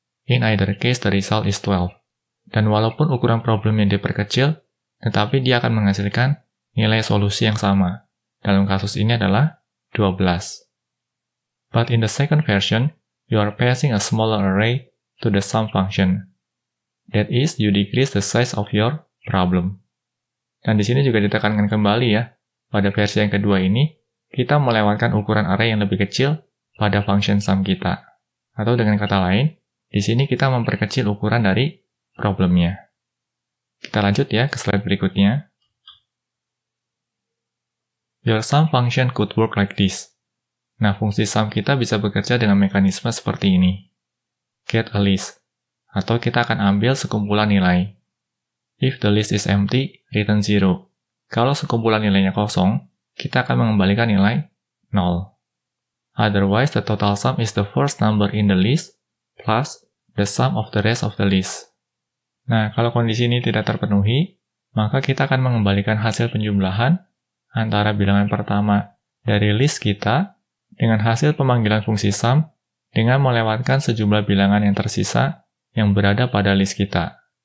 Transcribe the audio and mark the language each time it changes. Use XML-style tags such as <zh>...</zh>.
<en>In either case, the result is 12.</en> <id>Dan walaupun ukuran problemnya diperkecil, tetapi dia akan menghasilkan nilai solusi yang sama. Dalam kasus ini adalah 12.</id> <en>But in the second version, you are passing a smaller array to the sum function. That is, you decrease the size of your problem.</en> <id>Dan di sini juga ditekankan kembali ya, pada versi yang kedua ini, kita melewatkan ukuran array yang lebih kecil pada function sum kita. Atau dengan kata lain, di sini kita memperkecil ukuran dari problemnya. Kita lanjut ya ke slide berikutnya.</id> <en>Your sum function could work like this.</en> <id>Nah, fungsi sum kita bisa bekerja dengan mekanisme seperti ini.</id> <en>Get a list.</en> <id>Atau kita akan ambil sekumpulan nilai.</id> <en>If the list is empty, return 0.</en> <id>Kalau sekumpulan nilainya kosong, kita akan mengembalikan nilai 0.</id> <en>Otherwise, the total sum is the first number in the list plus the sum of the rest of the list.</en> <id>Nah, kalau kondisi ini tidak terpenuhi, maka kita akan mengembalikan hasil penjumlahan antara bilangan pertama dari list kita dengan hasil pemanggilan fungsi sum dengan melewatkan sejumlah bilangan yang tersisa yang berada pada list kita.</id>